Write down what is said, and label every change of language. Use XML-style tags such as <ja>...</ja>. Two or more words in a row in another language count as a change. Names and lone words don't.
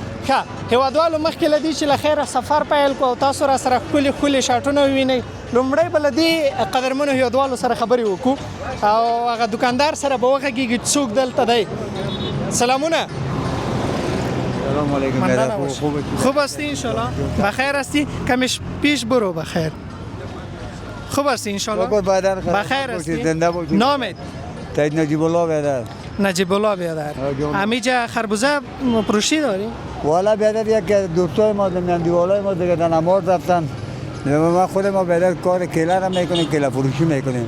<ps>ښه هیوادوالو، مخکې له دې چې له خیره سفر پیل کړو او تاسو را سره ښکلي ښکلي شاټونه ووینئ، لومړی به له دې قدرمنو هیوادوالو سره خبرې وکړو او هغه دکاندار سره به وغږېږي چې څوک دلته دی. سلامونه.</ps> <ar>سلام علیکم.</ar> <fa>خوب هستی انشالله؟ بخیر هستی؟ کمش پیش برو. بخیر. خوب هستی انشالله؟ بخیر هستی؟ نامت؟ سید نجیب الله بیادر نجیب الله بیادر جان. همیجا خربوزه فروشی داری؟ والا بیادر یک دوستای ما نمیدیوالای ما دیگه در نماز رفتن ما خود ما بیادر کار کیله را میکنیم کیله فروشی میکنیم</fa>